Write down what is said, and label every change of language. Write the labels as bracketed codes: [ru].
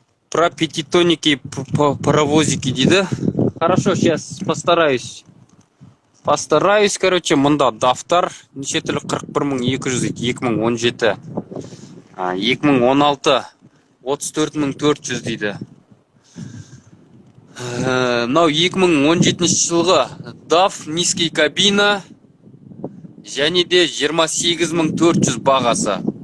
[ru] Про пятитонники, паровозики [kk] дейді. [ru] Хорошо, сейчас постараюсь. [kk] Короче, мында DAF-тар неше түрлі 41200 дейді. 2017. 2016 34400 дейді. Мынау 2017 жылғы DAF низкий кабина және де 28400 бағасы.